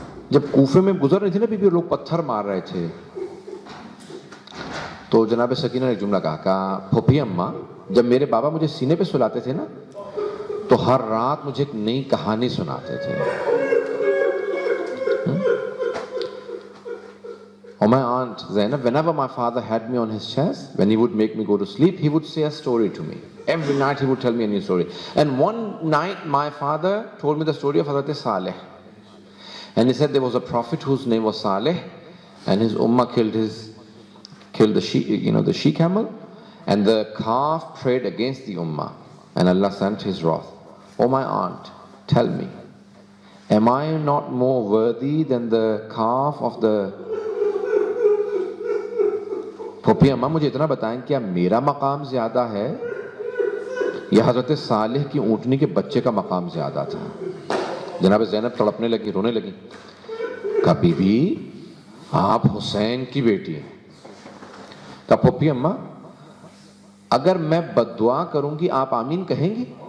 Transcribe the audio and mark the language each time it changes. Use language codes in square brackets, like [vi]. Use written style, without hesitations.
[ur] جب کوفے میں گزر رہی تھی نا بی بی، لوگ پتھر مار رہے تھے، تو جناب سکینہ نے ایک جملہ کہا، پھوپھی اماں جب میرے بابا مجھے سینے پہ سلاتے تھے نا تو ہر رات مجھے ایک نئی کہانی سناتے تھے۔ Or my aunt Zainab, whenever my father had me on his chest, when he would make me go to sleep, he would say a story to me. [en] Every night he would tell me a new story. And one night my father told me the story of Hazrat Saleh. And he said there was a prophet whose name was Saleh, and his ummah killed the she camel, and the calf prayed against the ummah, and Allah sent his wrath. [ur] Oh my aunt, tell me, am I not more worthy than the calf of the پھوپھی اماں؟ مجھے اتنا بتائیں، کیا میرا مقام زیادہ ہے یا حضرت صالح کی اونٹنی کے بچے کا مقام زیادہ تھا؟ جناب زینب تڑپنے لگی، رونے لگی، کہا بی بی آپ حسین کی بیٹی ہیں۔ کہا پھوپھی اماں اگر میں بد دعا کروں گی آپ آمین کہیں گی؟